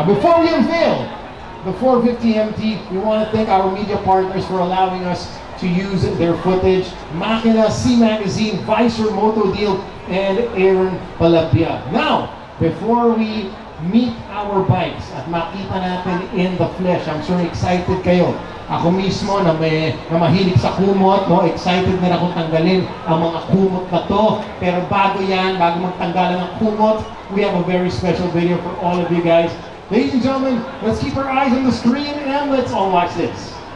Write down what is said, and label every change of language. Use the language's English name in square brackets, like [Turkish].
[English] Now before we unveil the 450 MT, we want to thank our media partners for allowing us to use their footage. Makina, C Magazine, Visor Moto Deal, and Aaron Palabia. Now, before we meet our bikes [Filipino] at makita natin [English] in the flesh, I'm sure excited kayo. [Filipino] Ako mismo na mahilig sa kumot, excited na akong tanggalin ang mga kumot na to. Pero bago magtanggalan ng kumot, [English] we have a very special video for all of you guys. Ladies and gentlemen, let's keep our eyes on the screen and let's all watch this.